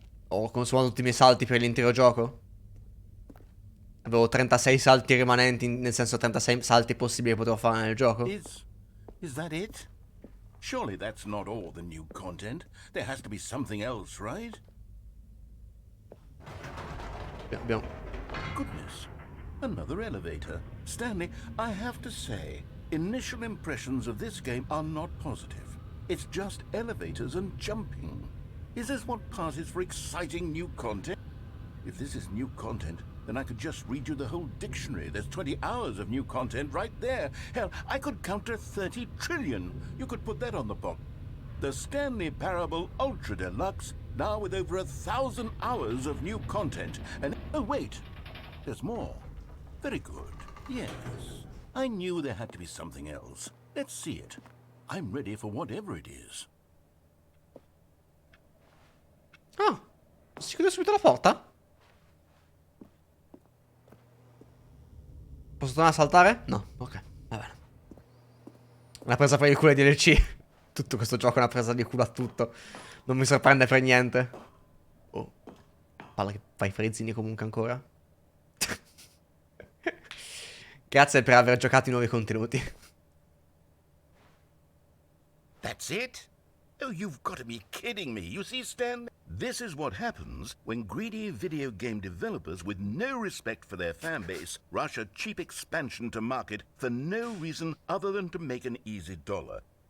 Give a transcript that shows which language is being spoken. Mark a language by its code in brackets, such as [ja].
[it] ho consumato tutti i miei salti per l'intero gioco? Avevo 36 salti rimanenti, nel senso 36 salti possibili che potevo fare nel gioco? [en] Is that it? Surely that's not all the new content. There has to be something else, right? [it] Abbiamo... [en] Goodness. Another elevator. Stanley, I have to say, initial impressions of this game are not positive. It's just elevators and jumping. Is this what passes for exciting new content? If this is new content, then I could just read you the whole dictionary. There's 20 hours of new content right there. Hell, I could count to 30 trillion. You could put that on the box. The Stanley Parable Ultra Deluxe, now with over 1,000 hours of new content. And oh wait, there's more. Very good. Yes. I knew there had to be something else. Let's see it. I'm ready for whatever it is. [it] Ah, si chiude subito la porta? Posso tornare a saltare? No, ok, va bene. Una presa per il culo di DLC. Tutto questo gioco è una presa di culo a tutto. Non mi sorprende per niente. Oh, palla che fai frizzini comunque ancora. Grazie per aver giocato i nuovi contenuti. [en] That's it? Oh, you've got to be kidding me. You see, Stan, this is what happens when greedy video game developers with no respect for their fan base rush a cheap expansion to market for no reason other than to make an easy dollar.